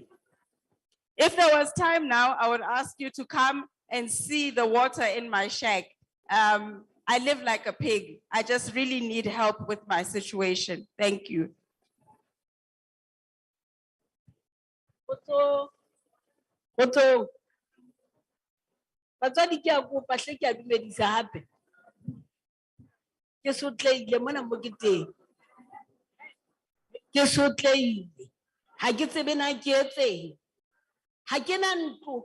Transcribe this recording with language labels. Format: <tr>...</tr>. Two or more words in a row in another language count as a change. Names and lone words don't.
<en>If there was time now, I would ask you to come and see the water in my shack. I live like a pig. I just really need help with my situation. Thank you.</en> <st>Otso. Batswadi ke a kopa hle ke a dumedisa hape. Ke sotleile mona mo ke teng. Ke sotleile. Ha ke tsebe na ke etseng. Ha ke na ntlo.</st>